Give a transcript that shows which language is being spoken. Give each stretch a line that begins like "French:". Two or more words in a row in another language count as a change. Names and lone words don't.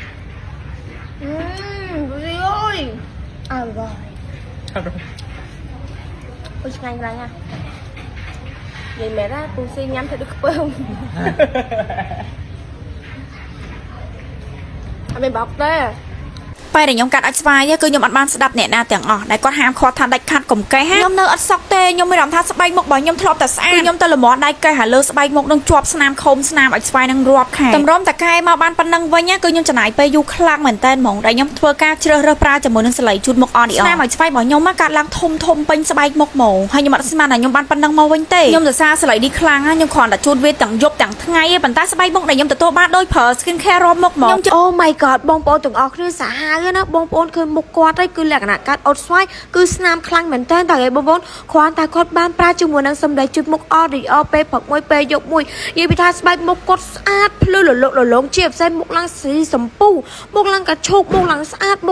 Vietnamese: phụ xe ơi rồi ôi nhanh ra nha vậy mẹ ra phụ xe nhắm theo được không mình bọc thế
Khmer: ពេលដែលខ្ញុំកាត់អាចស្វាយគឺខ្ញុំអត់បានស្ដាប់អ្នកណាទាំងអស់ដែលគាត់ហាមឃាត់ថាដាច់ខាត់កុំកេះខ្ញុំនៅអត់សក់ទេខ្ញុំមានអារម្មណ៍ថាស្បែកមុខរបស់ខ្ញុំធ្លាប់តែស្អាតខ្ញុំទៅលម្អដៃកេះហើយលើស្បែកមុខនឹងជាប់ស្នាមខុំស្នាមអាចស្វាយនឹងរាប់ខែតម្រុំតែកែមកបានប៉ុណ្ណឹងវិញគឺខ្ញុំចំណាយពេលយូរខ្លាំងមែនតើហ្មងដែលខ្ញុំធ្វើការជ្រើសរើសប្រើជាមួយនឹងសលៃជូតមុខអឌីអូស្នាមអាចស្បែករបស់ខ្ញុំកាត់ឡើងធំពេញស្បែកមុខហ្មងហើយខ្ញុំអត់ស្មានថាខ្ញុំបានប៉ុណ្ណឹងមកវិញទេខ្ញុំសរសើរសលៃនេះខ្លាំងណាស់ខ្ញុំគ្រាន់តែជូតវាទាំងយប់ទាំងថ្ងៃឯងប៉ុន្តែស្បែកមុខដែលខ្ញុំទទួល បានដោយប្រើ
English: skin care
Khmer: រាប់មុខហ្មងអូ
English: my god
Khmer: បងប្អូនទាំងអស់គ្នាសាហាវណាបងប្អូនឃើញមុខគាត់ហើយគឺលក្ខណៈកាត់អត់ស្វាយគឺស្នាមខ្លាំងមែនតើតែបងប្អូនគ្រាន់តែគាត់បានប្រើជាមួយនឹងសម្ដីជូតមុខអឌីអូពេលព្រឹកមួយពេលយប់មួយនិយាយពីថាស្បែកមុខគាត់ស្អាតភ្លឺរលោងជាពិសេសមុខឡើងស៊ីសម្ពូមុខឡើងកាឈូកមុខឡើងស្អាតមុខ